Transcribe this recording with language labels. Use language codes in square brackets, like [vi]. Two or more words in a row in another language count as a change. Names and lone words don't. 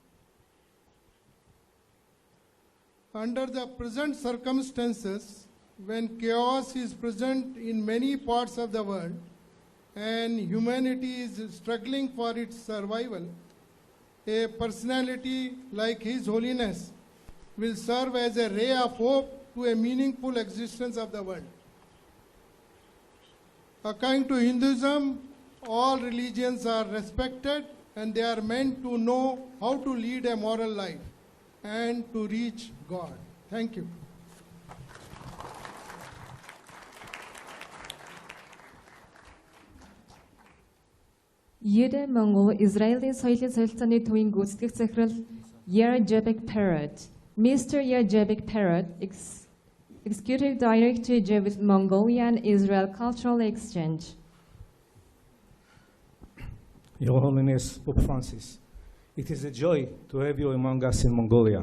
[en] Under the present circumstances, when chaos is present in many parts of the world, and humanity is struggling for its survival, a personality like His Holiness will serve as a ray of hope to a meaningful existence of the world. According to Hinduism, all religions are respected and they are meant to know how to lead a moral life and to reach God. Thank you. [mn] Юдэ Монгол Израилийн соёлын солилцооны төвийн гүйцэтгэх захирал Giorgio Parrot. Mr. [en] Giorgio Parrot, Executive Director with Mongolia and Israel Cultural Exchange. Your Holiness Pope Francis, it is a joy to have you among us in Mongolia.